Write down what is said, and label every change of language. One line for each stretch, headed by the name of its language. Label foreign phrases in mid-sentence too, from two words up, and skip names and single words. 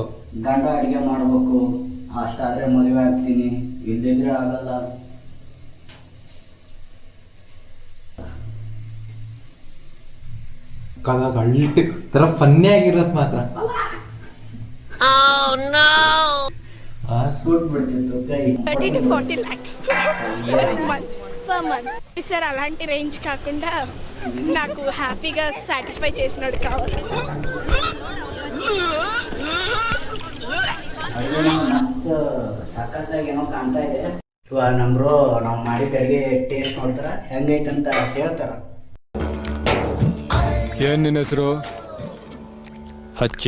Kannada: ಗಂಡ ಅಡಿಗೆ ಮಾಡ್ಬೇಕು, ಅಷ್ಟಾದ್ರೆ ಮದುವೆ ಆಗ್ತೀನಿ, ಇಲ್ದಿದ್ರೆ ಆಗಲ್ಲ. ಅಳ್ಳಿ ತರ ಫನ್ನಿ ಆಗಿರೋದು ಮಾತ್ರ ಸುಟ್ಬಿಡ್ತಿತ್ತು ಕೈ.
English: 30 to 40 lakhs per month.
Telugu: సార్ అలాంటి రేంజ్ కాకుండా నాకు హ్యాపీగా సాటిస్ఫై చేసినాడు కావాలి.
Kannada: ಮಸ್ತ್ ಸಖತ್ತಾಗಿ ಏನೋ ಕಾಣ್ತಾ ಇದೆ. ಇವಾಗ ನಮ್ರು ನಾವು ಮಾಡಿದ ಅಡಿಗೆ ಟೇಸ್ಟ್ ನೋಡ್ತಾರ, ಹೆಂಗೈತಂತ ಹೇಳ್ತಾರ. ಏನ್ ನಿನ್ನ ಹೆಸರು? ಹಚ್ಚಿ.